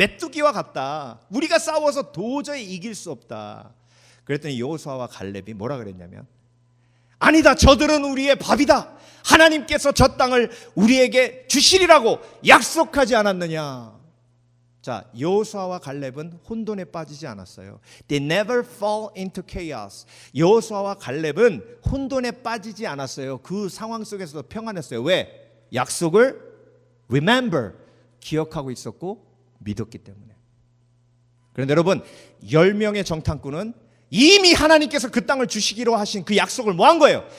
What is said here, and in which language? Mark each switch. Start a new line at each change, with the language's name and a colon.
Korean: 메뚜기와 같다. 우리가 싸워서 도저히 이길 수 없다. 그랬더니 여호수아와 갈렙이 뭐라 그랬냐면, 아니다, 저들은 우리의 밥이다. 하나님께서 저 땅을 우리에게 주시리라고 약속하지 않았느냐. 자, 여호수아와 갈렙은 혼돈에 빠지지 않았어요.
English: They never fall into chaos.
Korean: 여호수아와 갈렙은 혼돈에 빠지지 않았어요. 그 상황 속에서도 평안했어요. 왜? 약속을 remember, 기억하고 있었고 믿었기 때문에. 그런데 여러분, 10명의 정탐꾼은 이미 하나님께서 그 땅을 주시기로 하신 그 약속을 뭐 한 거예요?